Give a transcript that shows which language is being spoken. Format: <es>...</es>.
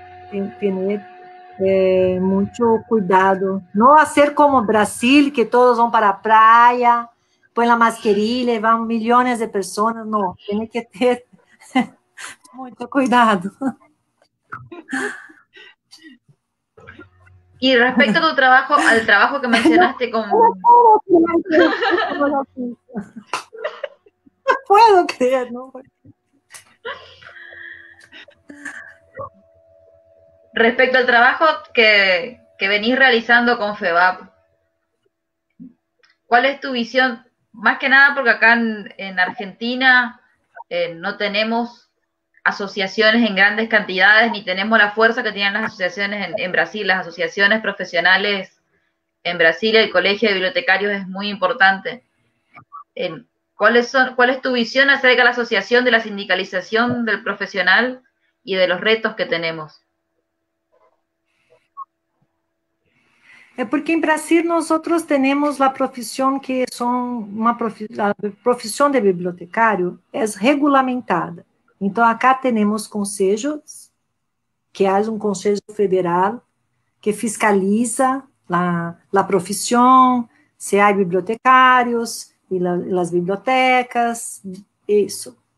<pt>Tem que ter muito cuidado. Não fazer como o Brasil, que todos vão para a praia, põem a mascarilha e vão milhões de pessoas. Não, tem que ter muito cuidado.</pt> <es>Y respecto a tu trabajo, al trabajo que mencionaste con... No puedo creer, no. Respecto al trabajo que venís realizando con FEBAB, ¿cuál es tu visión? Más que nada porque acá en Argentina no tenemos asociaciones en grandes cantidades, ni tenemos la fuerza que tienen las asociaciones en Brasil. Las asociaciones profesionales en Brasil, el colegio de bibliotecarios es muy importante. ¿Cuál es tu visión acerca de la asociación, de la sindicalización del profesional y de los retos que tenemos?</es> <pt>É porque em Brasil nós temos a profissão que a profissão de bibliotecário é regulamentada. Então, acá temos conselhos, que há um conselho federal que fiscaliza a profissão, se há bibliotecários e as bibliotecas, isso.</pt>